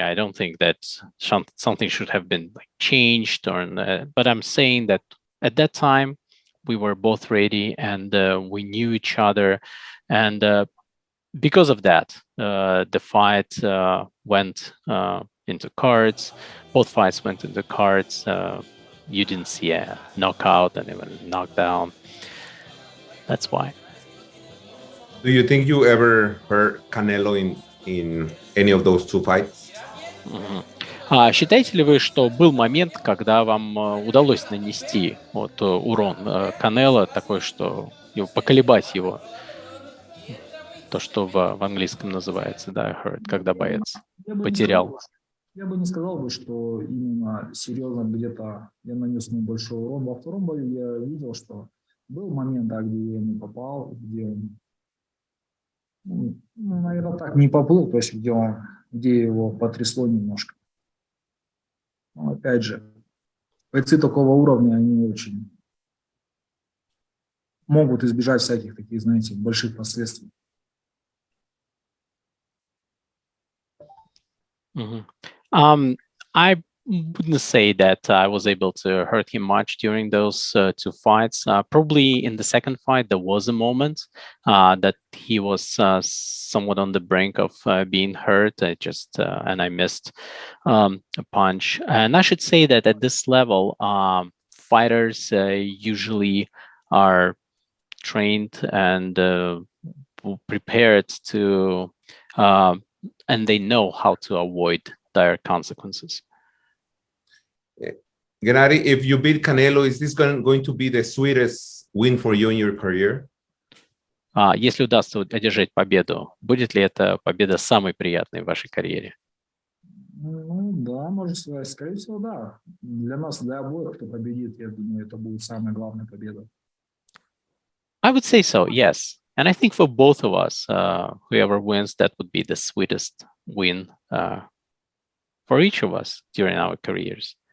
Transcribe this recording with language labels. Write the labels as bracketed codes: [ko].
[en] I don't think that something should have been like changed, or but I'm saying that at that time we were both ready, and we knew each other, and because of that, the fight went into cards. Both fights went into cards. You didn't see a knockout and even a knockdown. That's why. Do you think you ever hurt Canelo in any of those two fights? [ru] Считаете ли вы, что был момент, когда вам удалось нанести урон Канело, такой, что поколебать его? То, что в английском называется, да, hurt, когда боец потерял. Я бы не сказал, что именно серьезно где-то я нанес ему большой урон. Во втором бою я видел, что был момент, да, где я не попал, где он, наверное, так не поплыл, то есть где его потрясло немножко. Но опять же, бойцы такого уровня, они очень могут избежать всяких таких, знаете, больших последствий. [en] I wouldn't say that I was able to hurt him much during those two fights. Probably in the second fight, there was a moment that he was somewhat on the brink of being hurt. And I missed a punch. And I should say that at this level, fighters usually are trained and prepared to and they know how to avoid dire consequences. Gennady, if you beat Canelo, is this going to be the sweetest win for you in your career? [ru] Если удастся одержать победу, будет ли эта победа самой приятной в вашей карьере? Ну, да, можно сказать. Скорее всего, да. Для нас, для обоих, кто победит, я думаю, это будет самая главная победа. [en] I would say so, yes. And I think for both of us, whoever wins, that would be the sweetest win for each of us during our careers.